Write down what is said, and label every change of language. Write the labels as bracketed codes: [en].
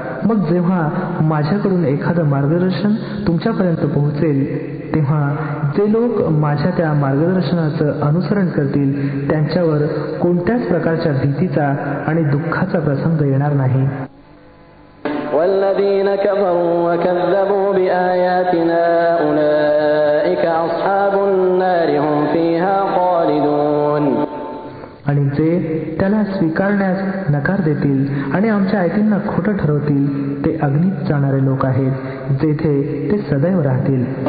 [mr] मग जेव्हा माझ्याकडून एखादं मार्गदर्शन तुमच्यापर्यंत पोहोचेल तेव्हा जे लोक माझ्या त्या मार्गदर्शनाचं अनुसरण करतील त्यांच्यावर कोणत्याच प्रकारच्या भीतीचा आणि दुःखाचा प्रसंग येणार नाही. [ar] والذين كفروا وكذبوا بآياتنا أولئك أصحاب النار هم فيها خالدون. [mr] आणि जे त्याला स्वीकारण्यास नकार देतील आणि आमच्या आयतींना खोटं ठरवतील ते अग्नीत जाणारे लोक आहेत जेथे ते सदैव राहतील.